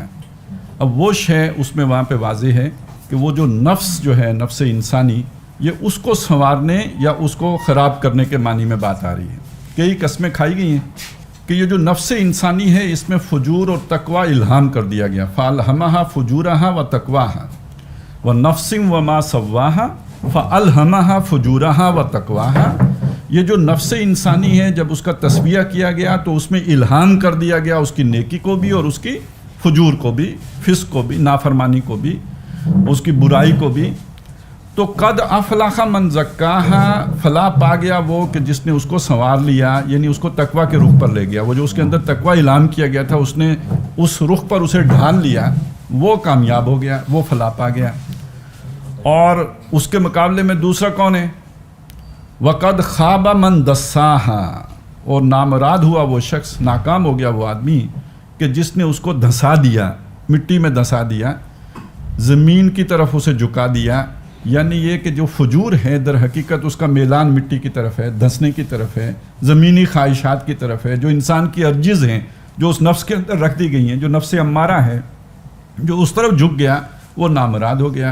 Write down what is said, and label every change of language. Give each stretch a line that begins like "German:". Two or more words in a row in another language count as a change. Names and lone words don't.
Urdu: اب وہ شے اس میں وہاں پے واضح ہے کہ وہ جو نفس جو ہے، نفس انسانی، یہ اس کو سنوارنے یا اس کو خراب کرنے کے معنی میں بات آ رہی ہے. کئی قسمیں کھائی گئی ہیں کہ یہ جو نفس انسانی ہے اس میں فجور اور تقویٰ الہام کر دیا گیا.
Arabic: فألهمها فجورها وتقواها ونفس وما سواها فألهمها فجورها وتقواها.
Urdu: یہ جو نفس انسانی ہے، جب اس کا تسویہ کیا گیا تو اس میں الہام کر دیا گیا اس کی نیکی کو بھی اور اس کی فجور کو بھی، فسق کو بھی، نافرمانی کو بھی، اس کی برائی کو بھی. तो
Arabic: قد أفلح من زكاها,
Urdu: فلاح پا گیا وہ کہ جس نے اس کو سنوار لیا، یعنی اس کو تقویٰ کے رخ پر لے گیا. وہ جو اس کے اندر تقویٰ الہام کیا گیا تھا، اس نے اس رخ پر اسے ڈھال لیا وہ کامیاب ہو گیا، وہ فلاح پا گیا. اور اس کے مقابلے میں دوسرا کون ہے؟
Arabic: وَقَدْ خَابَ مَنْ دَسَّاهَا،
Urdu: اور نامراد ہوا وہ شخص، ناکام ہو گیا وہ آدمی کہ جس نے اس کو دھسا دیا، مٹی میں دھسا دیا، زمین کی طرف اسے جھکا دیا. یعنی یہ کہ جو فجور ہے در حقیقت اس کا میلان مٹی کی طرف ہے، دھسنے کی طرف ہے، زمینی خواہشات کی طرف ہے، جو انسان کی ارجز ہیں جو اس نفس کے اندر رکھ دی گئی ہیں، جو نفس امارہ ہے، جو اس طرف جھک گیا وہ نامراد ہو گیا.